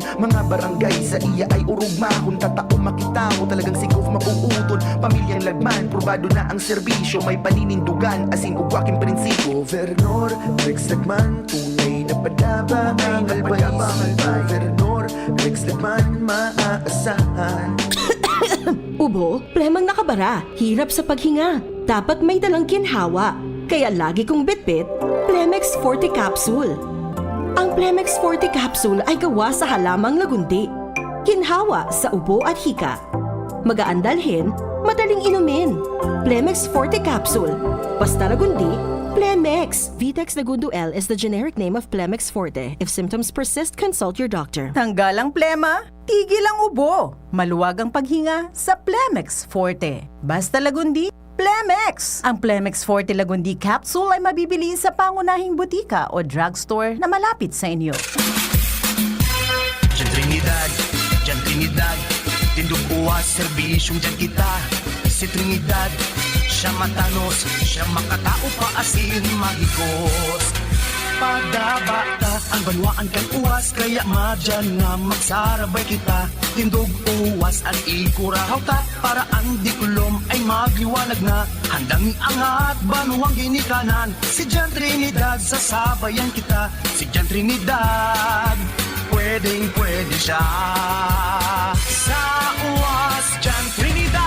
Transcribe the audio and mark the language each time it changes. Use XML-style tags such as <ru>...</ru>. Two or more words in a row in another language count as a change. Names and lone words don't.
<bik>Mga barangay sa iya ay urugmahon. Tatao makita mo talagang si Gov mapuuton. Pamilyang Lagman, probado na ang serbisyo. May paninindugan, asin ugwaking prinsipyo. Gobernador Rex Lagman, tunay na padaba ang albay. Gobernador Rex Lagman, maaasahan.</bik> <tl>Ubo, plemang nakabara, hirap sa paghinga. Dapat may dalang ginhawa. Kaya lagi kong bitbit, Plemex Forte Capsule. Ang Plemex Forte Capsule ay gawa sa halamang lagundi. Ginhawa sa ubo at hika. Magaan dalhin, madaling inumin. Plemex Forte Capsule. Basta lagundi, Plemex.</tl> <en>Vitex Lagundo L is the generic name of Plemex Forte. If symptoms persist, consult your doctor.</en> <tl>Tanggal ang plema, tigil ang ubo. Maluwag ang paghinga sa Plemex Forte. Basta lagundi, Plemex! Ang Plemex Forte Lagundi Capsule ay mabibili sa pangunahing butika o drugstore na malapit sa inyo.</tl> <bik>Diyan Trinidad, tindog uwas, serbisyong dyan kita. Si Trinidad, siya matanos, siya makatao pa asin mahigos. Padabata, ang banwaan kang uwas, kaya madyan nga magsarabay kita. Tindog uwas, ang ikurahaw ta, para ang dikulom ay magliwanag na. Handang iangat, banuang ginikanan, si Diyan Trinidad, sasabayan kita. Si Diyan Trinidad, pwedeng-pwede siya. Sa uwas, Diyan Trinidad.</bik>